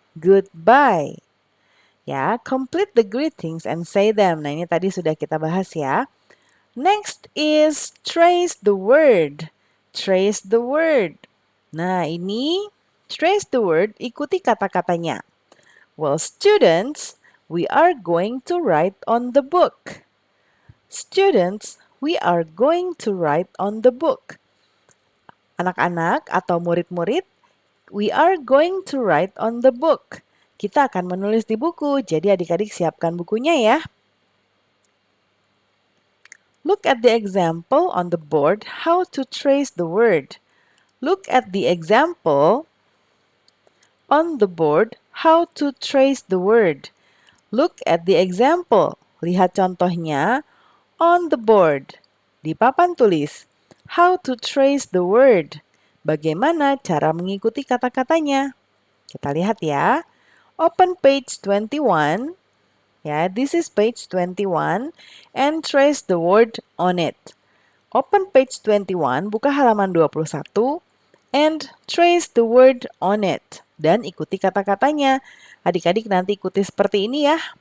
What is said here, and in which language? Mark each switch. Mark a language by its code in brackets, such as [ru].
[en] Goodbye. [id] Ya, [en] complete the greetings and say them. [id] Nah, ini tadi sudah kita bahas ya. [en] Next is trace the word. Trace the word. [id] Nah, ini [en] trace the word, [id] ikuti kata-katanya. [en] Well, students, we are going to write on the book. Students, we are going to write on the book. [id] Anak-anak atau murid-murid, [en] we are going to write on the book. [id] Kita akan menulis di buku, jadi adik-adik siapkan bukunya ya. [en] Look at the example on the board how to trace the word. Look at the example on the board how to trace the word. Look at the example. [id] Lihat contohnya [en] on the board. [id] Di papan tulis. [en] How to trace the word. [id] Bagaimana cara mengikuti kata-katanya. Kita lihat ya. [en] Open page 21. Ya, this is page 21 and trace the word on it. Open page 21, [id] buka halaman 21 [en] and trace the word on it. [id] Dan ikuti kata-katanya. Adik-adik nanti ikuti seperti ini ya.